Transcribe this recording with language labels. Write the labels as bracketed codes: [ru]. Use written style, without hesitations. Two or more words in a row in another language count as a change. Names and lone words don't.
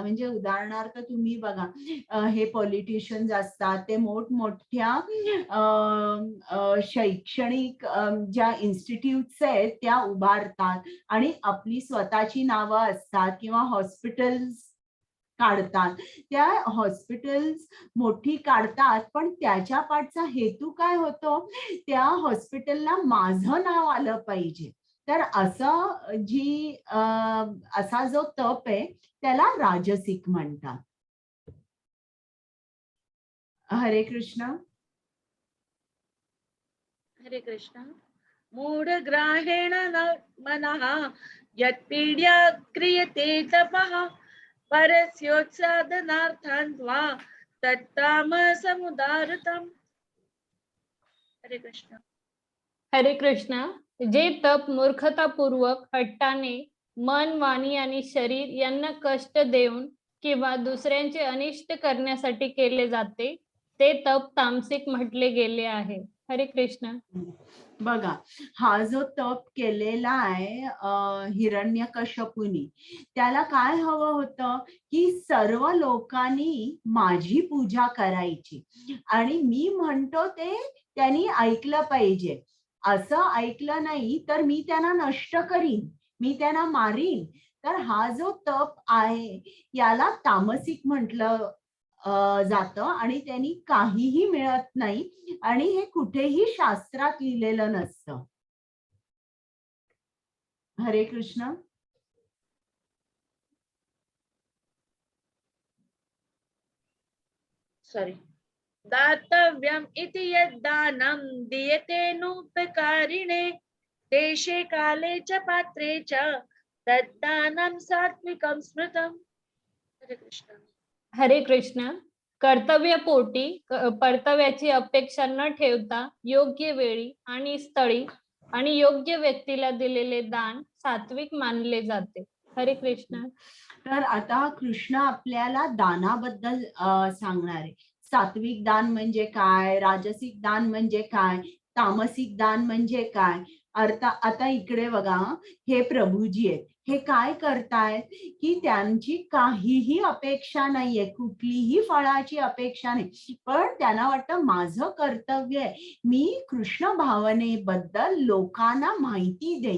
[mr] म्हणजे उदाहरणार्थ तुम्ही बघा, हे पॉलिटिशियन्स असतात, ते मोठमोठ्या शैक्षणिक ज्या इन्स्टिट्यूट्स आहेत त्या उभारतात आणि आपली स्वतःची नावं असतात किंवा हॉस्पिटल्स काढतात, त्या हॉस्पिटल्स मोठी काढतात, पण त्याच्या पाठचा हेतू काय होतो, त्या हॉस्पिटलला माझं नाव आलं पाहिजे. तर असं असा जो तप आहे त्याला राजसिक म्हणतात. हरे कृष्ण. हरे कृष्ण. [sa] मूढग्राहेण मनः यत्पीड्या क्रियते तपः परस्योत्सादनार्थं वा तत्तामसमुदाहृतम्. [mr] हरे कृष्ण. हरे कृष्ण. जे तप मूर्खतापूर्वक हट्टाने मन, वाणी आणि शरीर यांना कष्ट देऊन किंवा दुसऱ्यांचे अनिष्ट करण्यासाठी केले जाते ते तप तामसिक म्हटले गेले आहे. हरे कृष्ण. बघा, हा जो तप केलेला आहे हिरण्यकश्यपूनी, त्याला काय हवं होतं की सर्व लोकांनी माझी पूजा करायची आणि मी म्हणतो ते त्यांनी ऐकलं पाहिजे. असं ऐकलं नाही तर मी त्यांना नष्ट करीन, मी त्यांना मारीन. तर हा जो तप आहे याला तामसिक म्हटलं जातं आणि त्यांनी काहीही मिळत नाही आणि हे कुठेही शास्त्रात लिहिलेलं नसतं. हरे कृष्ण. सॉरी. [sa] दातव्यम इति यद्दानं दीयतेनुपकारिणे देशे काले च पात्रे च तद्दानं सात्विकं स्मृतम्. [mr] हरे कृष्ण. हरे कृष्ण. कर्तव्यपोटी परताव्याची अपेक्षा न ठेवता योग्य वेळी आणि स्थळी आणि योग्य व्यक्तीला दिलेले दान सात्विक मानले जाते. हरे कृष्ण. तर आता कृष्ण आपल्याला दानाबद्दल सांगणार आहे. सात्विक दान म्हणजे काय, राजसिक दान म्हणजे काय, तामसिक दान म्हणजे काय. आता इकडे बघा, हे प्रभूजी आहेत, हे काय करतायत की त्यांची काहीही अपेक्षा नाहीये, कुठलीही फळाची अपेक्षा नाही, पण त्यांना वाटतं माझं कर्तव्य आहे, मी कृष्ण भावनेबद्दल लोकांना माहिती देईन.